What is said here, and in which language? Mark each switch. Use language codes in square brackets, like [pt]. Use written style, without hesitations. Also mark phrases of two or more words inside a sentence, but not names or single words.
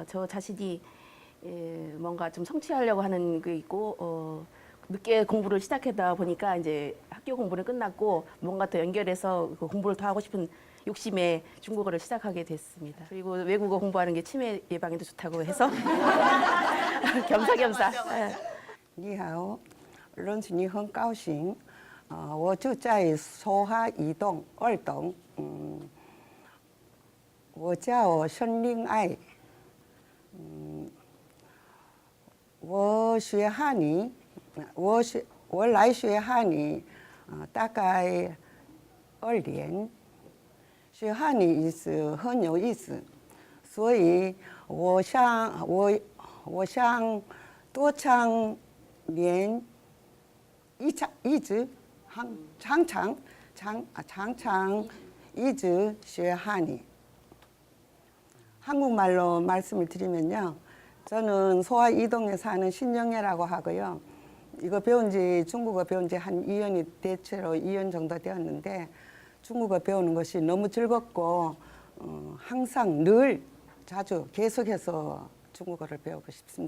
[ko] 저 자신이 뭔가 좀 성취하려고 하는 게 있고 늦게 공부를 시작하다 보니까 이제 학교 공부는 끝났고 뭔가 더 연결해서 그 공부를 더 하고 싶은 욕심에 중국어를 시작하게 됐습니다. 그리고 외국어 공부하는 게 치매 예방에도 좋다고 해서 겸사겸사. [zh] 你好，认识你很高兴。我住在梭哈一栋2栋。我叫申令爱。我学汉语，我来学汉语，大概2年。学汉语意思很有意思，所以我想多长练一直常常一直学汉语。 [ko] 한국말로 말씀을 드리면요. 저는 소화 이동에 사는 신영애라고 하고요. 이거 중국어 배운 지 한 2년이 대체로 2년 정도 되었는데 중국어 배우는 것이 너무 즐겁고 항상 늘 자주 계속해서 중국어를 배우고 싶습니다.